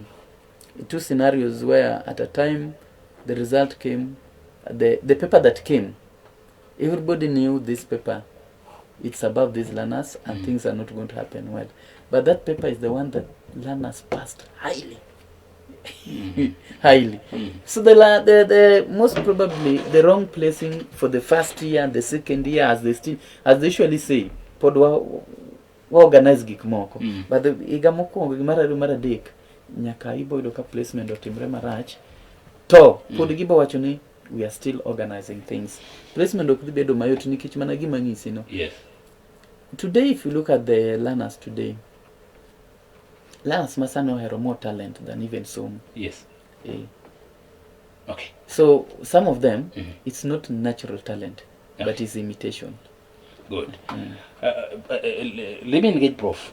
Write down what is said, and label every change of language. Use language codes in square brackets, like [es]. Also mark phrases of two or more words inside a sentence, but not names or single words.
[en] 2 scenarios where at a time the result came, the paper that came, everybody knew this paper, it's above these learners and things are not going to happen well. But that paper is the one that learners passed highly. Highly. So the most probably the wrong placing for the first year, the second year, as they usually say, [luo] podwa organize gik moko [en] but the [luo] iga mokwongo mara dek nyaka iboyudo ka placement otimre marach to pod gibo wacho ni [en] we are still organizing things. [luo] Placement ok bedo mayot nikech mana gima ng'isi no. [en] Yes. Today if you look at the learners today, learners masano have more talent than even some. Yes. Okay. So some of them it's not natural talent but it's imitation. Good. Let me engage Prof.